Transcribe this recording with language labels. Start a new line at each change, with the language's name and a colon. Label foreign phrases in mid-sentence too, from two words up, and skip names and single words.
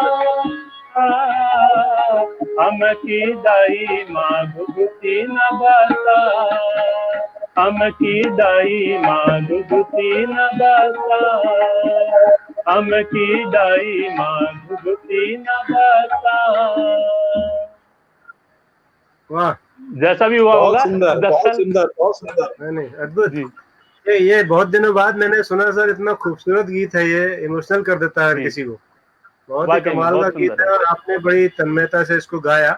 Kumaoni: हम की दाई माँ घुघुती न बता, हम की दाई माँ घुघुती न बता, हम की दाई माँ घुघुती न बता।
Hindi: वाह, जैसा भी हुआ बहुत होगा। सुंदर, बहुत सुंदर, बहुत सुंदर। नहीं अद्भुत। ये बहुत दिनों बाद मैंने सुना सर, इतना खूबसूरत गीत है ये, इमोशनल कर देता है हर किसी को, बहुत ही कमाल का गीत है और आपने बड़ी तन्मयता से इसको गाया।